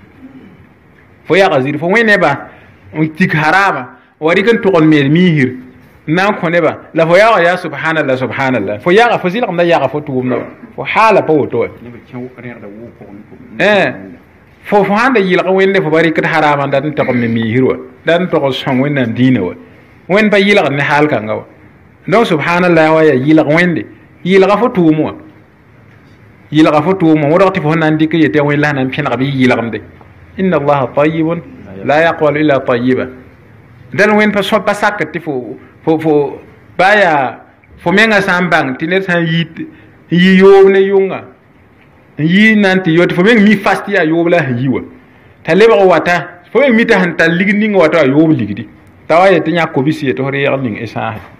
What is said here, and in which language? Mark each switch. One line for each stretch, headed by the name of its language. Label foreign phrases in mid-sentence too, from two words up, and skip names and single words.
Mossi: fo wẽ nebã n tik haraama wa rɩk n tʋg n meel miisir na n kõ neba la fo yaga yaa subhanallah fo yaga fo zɩlgem da yaga fo tʋʋmda wa fo haala pa woto wa fo sãn da yɩlg wẽnde fo ba rɩkd haraama dat n tog n me miisir wa dat n tog n sõng wẽnnaam diinã wa wẽnd pa yɩlgd ne haal kãnga wa donc subhanallah wa yaa yɩlg wẽnde yɩlga fo tʋʋm wa yilga fo tʋʋma wẽdg tɩ fo sẽn na n dɩk yetɩ wẽn la sẽn na n pẽneg bɩ yɩlgemde
Arabic: إن الله طيب لا يقبل إلا طيبا
Mossi: dal wẽnd pa sakd tɩ fo baa yaa fo menga sã n bãng tɩ ned sã n yi yoob ne yʋnga n yi na n tɩ yo tɩ fo meng mi fas tɩ yaa yoob la sẽn yi wa t'a lebg wata fo meng mi t'a sẽn tar ligd ning wata wa yoob ligdi t'a wa yetɩ yã kobis yetɩ f reegl ning sãase